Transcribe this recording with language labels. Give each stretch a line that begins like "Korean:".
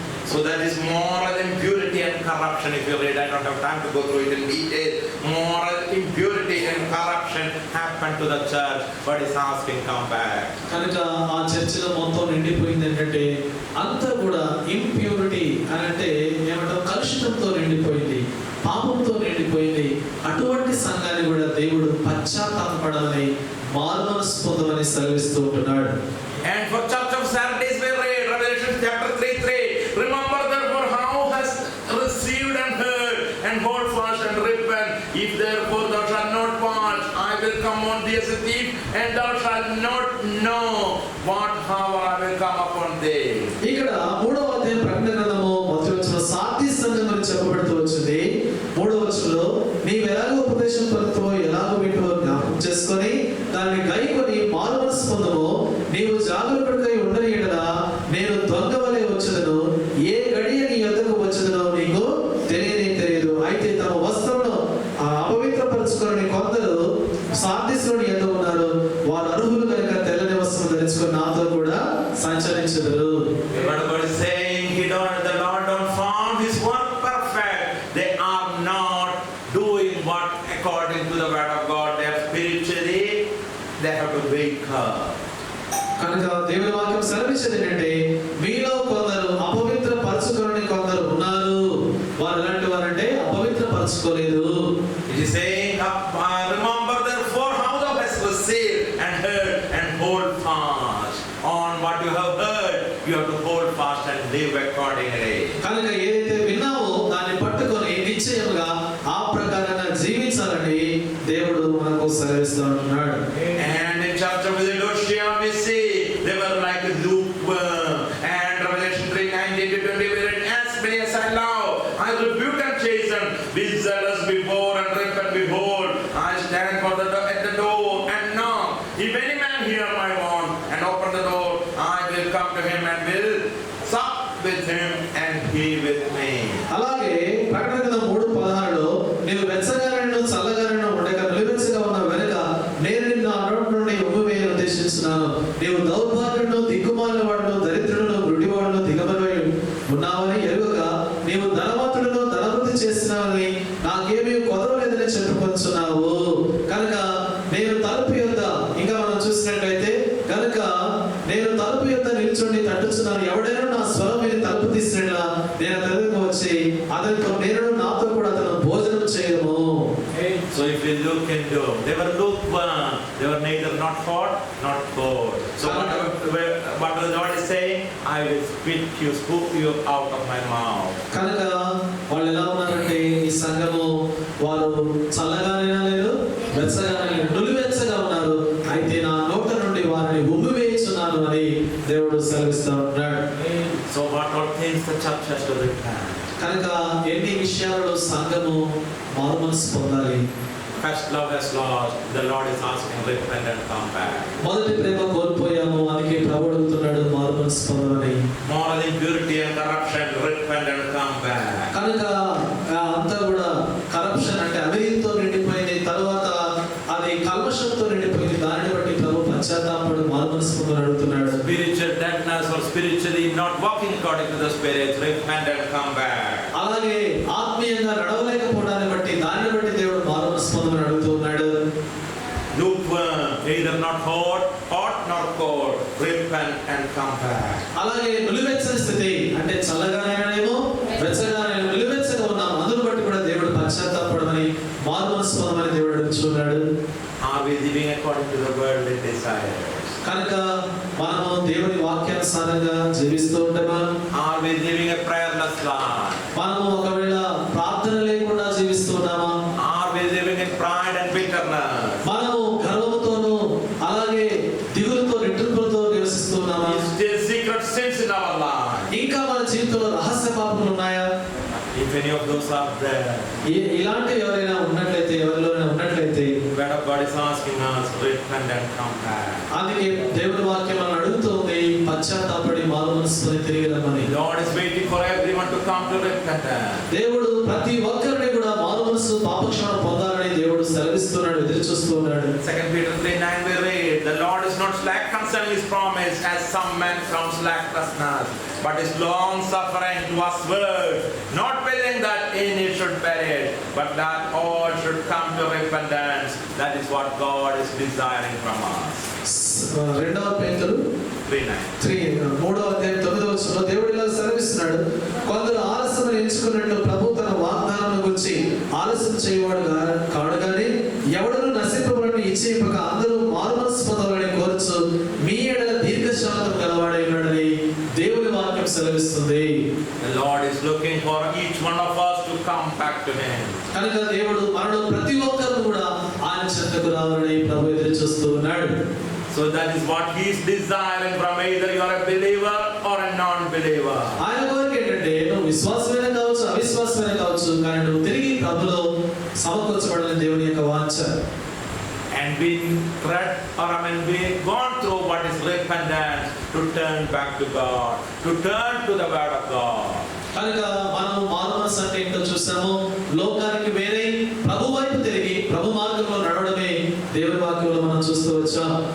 English: So that is moral impurity and corruption. If you read, I don't have time to go through it in detail. Moral impurity and corruption happened to the church, but it's asking, come back.
Telugu: కనుక ఆ చర్చిలో మొత్తం నిండిపోయింది ఏంటంటే అంతా కూడా impurity అని అంటే ఏమంటారు, కలుషితంతో నిండిపోయింది, పాపంతో నిండిపోయింది. అటువంటి సంఘాన్ని కూడా దేవుడు పశ్చాత్తాపపడాలని, మారుమనసు పొందమని సెలవిస్తూ ఉంటున్నాడు.
English: And for church of Sardis we read Revelation chapter 3:3. Remember therefore how hast received and heard, and hold fast and repent. If therefore thou shalt not watch, I will come on thee as a thief, and thou shalt not know what hour I will come upon thee.
Telugu: ఇక్కడ 3వ అధ్యాయం ప్రకటన గ్రంథము మొదటి వచనంలో Sardis సంఘం గురించి చెప్పబడుతూ వచ్చింది. 3వ వచనంలో నీవు ఎలాగో ఉపదేశం పొందుతావో, ఎలాగో వింటావో జ్ఞాపకం చేసుకొని దాన్ని గైకొని మారుమనసు పొందువో, నీవు జాగరూకుడిగా ఉండని యెడల నేను దొంగ వలె వచ్చెదను, ఏ గడియ నీ యొద్దకు వచ్చెదనో నీకు తెలియదు. అయితే తమ వస్త్రమును అపవిత్రపరచుకొని కొందరు సార్దీసులోని యొద్ద ఉన్నారు, వారు అర్హులు కనుక తెల్లని వస్త్రం ధరించుకొని నాతో కూడా సంచరించెదరు.
English: God is saying the Lord don't found his work perfect. They are not doing what according to the word of God. They are spiritually, they have to wake up.
Telugu: కనుక దేవుని వాక్యం సెలవిచ్చేది ఏంటంటే మీలో కొందరు అపవిత్ర పరచుకొని కొందరు ఉన్నారు. వారు ఎలాంటి వారంటే అపవిత్ర పరచుకోలేదు.
English: It is saying, remember therefore how thou hast received and heard, and hold fast on what you have heard. You have to hold fast and live accordingly.
Telugu: కనుక ఏదైతే విన్నావో దాన్ని పట్టుకొని నిశ్చయముగా ఆ ప్రకారంగా జీవించాలని దేవుడు మనకు సెలవిస్తూ ఉంటున్నాడు.
English: And in church of Laodicea we see they were like lukewarm. And Revelation 3:19-20 we read, as many as I love, I rebuke and chasten. Be zealous before and repent. Behold, I stand at the door and knock. If any man hear my word and open the door, I will come to him and will sup with him and he with me.
Telugu: అలాగే ప్రకటన గ్రంథం 3:16లో నీవు వెచ్చగానైనా చల్లగానైనా ఉండక నిలువెచ్చగా ఉన్న వెనుక నేను నిన్ను ఆ నోటి నుండి ఉమ్మివేయ ఉద్దేశిస్తున్నాను. నీవు దౌర్భాగ్యుడును, దిక్కుమాలిన వాడును, దరిద్రుడును, గుడ్డివాడును, దిగంబరుడై ఉన్నావని ఎరుగక నీవు ధనవంతుడును, ధనవృద్ధి చేస్తున్నావని నాకేమీ కొదవలేదని చెప్పుకొంచున్నావు. కనుక నేను తలుపు యొద్ద, ఇంకా మనం చూసినట్లయితే కనుక నేను తలుపు యొద్ద నిల్చుండి తట్టుచున్నాను, ఎవడైనా నా స్వరం విని తలుపు తీసినట్లా నేను అతనికి వచ్చి అతనితో నేను నాతో కూడా అతను భోజనం చేయము.
English: So if we look into, they were lukewarm, they were neither not hot not cold. So what the Lord is saying, I will spook you out of my mouth.
Telugu: కనుక వాళ్ళు ఎలా ఉన్నారంటే ఈ సంఘము వారు చల్లగానైనా లేదు, వెచ్చగానైనా లేదు, నులివెచ్చగా ఉన్నారు. అయితే నా నోట నుండి వారిని ఉమ్మివేయుచున్నాను అని దేవుడు సెలవిస్తూ ఉన్నాడు.
English: So what are things the church has to repent?
Telugu: కనుక ఎన్ని విషయాలలో సంఘము మారుమనసు పొందాలి.
English: First love has lost. The Lord is asking, repent and come back.
Telugu: మొదటి ప్రేమ కోల్పోయాము, అందుకే ప్రభువు అడుగుతున్నాడు మారుమనసు పొందమని.
English: Moral impurity and corruption, repent and come back.
Telugu: కనుక అంతా కూడా కరప్షన్ అంటే అవినీతితో నిండిపోయింది, తరువాత అది కల్మషంతో నిండిపోయింది. దానిని బట్టి ప్రభు పశ్చాత్తాపడు మారుమనసు పొందమని అడుగుతున్నాడు.
English: Spiritual deadness or spiritually not walking according to the Spirit, repent and come back.
Telugu: అలాగే ఆత్మీయంగా నడవలేకపోవడాన్ని బట్టి దానిని బట్టి దేవుడు మారుమనసు పొందమని అడుగుతున్నాడు.
English: Lukewarm, either not hot nor cold, repent and come back.
Telugu: అలాగే నిలువెచ్చని స్థితి అంటే చల్లగానేమో వెచ్చగానే నిలువెచ్చగా ఉన్నాం, అందును బట్టి కూడా దేవుడు పశ్చాత్తాపడమని మారుమనసు పొందమని దేవుడు అడుగుతున్నాడు.
English: Are we living according to the worldly desires?
Telugu: కనుక మనము దేవుని వాక్యానుసారంగా జీవిస్తూ ఉంటామా?
English: Are we living a prayerless life?
Telugu: మనము ఒకవేళ ప్రార్థన లేకుండా జీవిస్తున్నామా?
English: Are we living in pride and bitterness?
Telugu: మనము గర్వముతోను అలాగే దిగులుతో నిట్టూర్పులతో నివసిస్తున్నామా?
English: Is there secret sins in our life?
Telugu: ఇంకా మన జీవితంలో రహస్య పాపములు ఉన్నాయా?
English: If any of those are there,
Telugu: ఇలాంటి ఎవరైనా ఉన్నట్లయితే, ఎవరిలోనైనా ఉన్నట్లయితే
English: word of God is asking us, repent and come back.
Telugu: అందుకే దేవుని వాక్యం మనం అడుగుతుంది, పశ్చాత్తాపడి మారుమనసు పొంది తిరిగి రమ్మని.
English: Lord is waiting for everyone to come to repentance.
Telugu: దేవుడు ప్రతి ఒక్కరిని కూడా మారుమనసు పాపక్షమాపణ పొందాలని దేవుడు సెలవిస్తున్నాడు, ఎదురు చూస్తూ ఉన్నాడు.
English: 2 Peter 3:9 we read, the Lord is not slack concerning his promise, as some men count slackness, but is long suffering towards world, not willing that any should perish, but that all should come to repentance. That is what God is desiring from us.
Telugu: 2 పేతురు 3:9. 3వ అధ్యాయం 9వ వచనంలో దేవుడు ఇలా సెలవిస్తున్నాడు, కొందరు ఆలస్యం ఎంచుకున్నట్టు ప్రభు తన వాగ్దానం గురించి ఆలస్యం చేయవాడు కాడు గాని ఎవడను నశింపబడను ఇచ్చేయక అందరూ మారుమనస్సు పొందాలని కోరుచు మీ ఎడల దీర్ఘశాంతం గలవాడై ఉన్నాడని దేవుని వాక్యం సెలవిస్తుంది.
English: The Lord is looking for each one of us to come back to Him.
Telugu: కనుక దేవుడు మనలో ప్రతి ఒక్కరు కూడా ఆయన చెంతకు రావాలని ప్రభు ఎదురు చూస్తూ ఉన్నాడు.
English: So that is what He is desiring from either you are a believer or a non-believer.
Telugu: ఆయన కోరిక ఏంటంటే నువ్వు విశ్వాసమైన కావచ్చు అవిశ్వాసమైన కావచ్చు, కానీ నువ్వు తిరిగి ప్రభులో సమకూర్చబడాలని దేవుని యొక్క వాంఛ.
English: And being read or being gone through what is repentance, to turn back to God, to turn to the word of God.
Telugu: కనుక మనం మారుమనస్సు అంటే ఏంటో చూసాము. లోకానికి వేరే ప్రభు వైపు తిరిగి ప్రభు మార్గంలో నడవడమే దేవుని వాక్యంలో మనం చూస్తూ వచ్చాం.